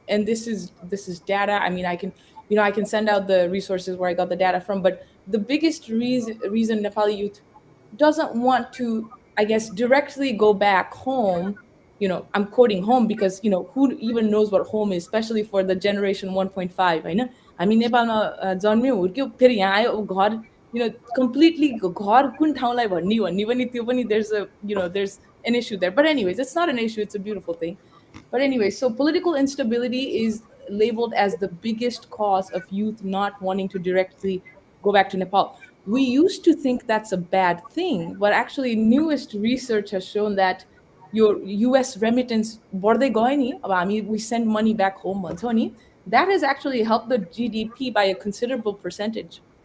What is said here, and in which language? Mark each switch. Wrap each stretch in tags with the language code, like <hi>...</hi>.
<en>And this is data. I mean, I can send out the resources where I got the data from, but the biggest reason Nepali youth doesn't want to, I guess, directly go back home. I'm quoting home because who even knows what home is, especially for the generation 1.5.</en> <ne>होइन, हामी नेपालमा जन्म्यौँ हुर्क्यौँ फेरि यहाँ आयो अब घर, completely घर कुन ठाउँलाई भन्ने भन्ने पनि त्यो पनि</ne> <en>there's an issue there. But anyways, it's not an issue, it's a beautiful thing. But anyway, so political instability is labeled as the biggest cause of youth not wanting to directly go back to Nepal. We used to think that's a bad thing, but actually, newest research has shown that your US remittance,</en> <ne>बढ्दै गयो नि,</ne> <en>अब we send money back home</en> <ne>भन्छौँ नि,</ne> <en>that has actually helped the GDP by a considerable percentage.</en>